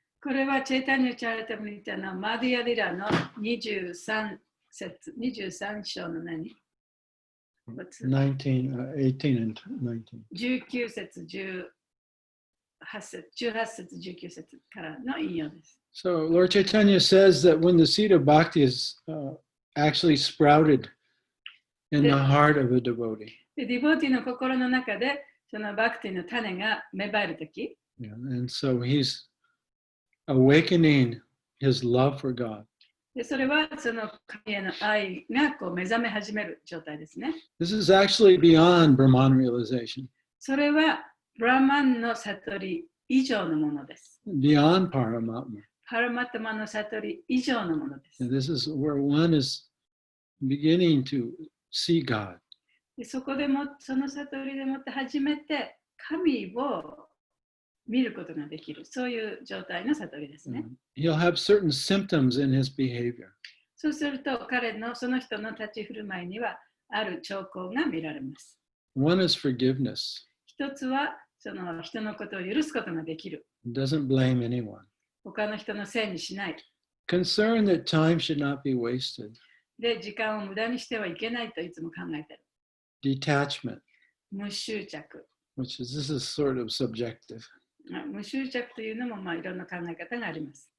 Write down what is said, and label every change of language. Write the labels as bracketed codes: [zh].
[ja] これはチェイタニア・チャリタムリタのマディア・リラの23章の何 [en] 18 and 19. [ja] 19節、18節、19節からの引用です。 [en] So Lord Chaitanya says that when the seed of bhakti is actually sprouted in the heart of a devotee. [ja] で、ディボーティの心の中でそのバクティの種が芽生えるとき、 [en] Yeah, and so he's awakening his love for God. [ja] で、それはその神への愛がこう目覚め始める状態ですね。 [en] This is actually beyond Brahman Realization. [ja] それはブラマンの悟り以上のものです。 [en] Beyond Paramatma. [ja] パラマタマの悟り以上のものです。 [en] And this is where one is beginning to see God. [ja] で、そこでもその悟りでもって初めて神を見ることができる、そういう状態の悟りですね。 [en] He'll have certain symptoms in his behavior. [ja] そうすると彼のその人の立ち振る舞いにはある兆候が見られます。 [en] One is forgiveness. [ja] 一つはその人のことを許すことができる。 [en] Doesn't blame anyone. [ja] 他の人のせいにしない。 [en] Concern that time should not be wasted. [ja] で、時間を無駄にしてはいけないといつも考えている。 [en] Detachment. [ja] 無執着。 [en] This is sort of subjective. [ja] 無執着というのもいろんな考え方があります。